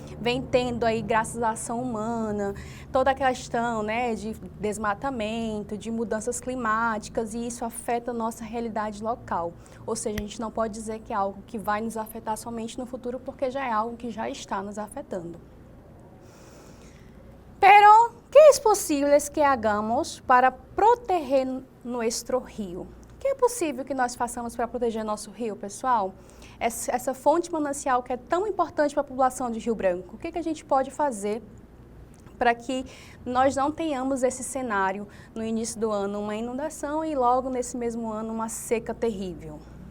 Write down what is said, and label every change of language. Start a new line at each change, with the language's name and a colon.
Portuguese: vem tendo aí, graças à ação humana, toda a questão, né, de desmatamento, de mudanças climáticas, e isso afeta a nossa realidade local. Ou seja, a gente não pode dizer que é algo que vai nos afetar somente no futuro, porque já é algo que já está nos afetando.
Spanish: Pero, ¿qué es posible que hagamos para proteger nuestro rio?
Portuguese: O que é possível que nós façamos para proteger nosso rio, pessoal? Essa fonte manancial que é tão importante para a população de Rio Branco. O que a gente pode fazer para que nós não tenhamos esse cenário no início do ano, uma inundação e logo nesse mesmo ano uma seca terrível?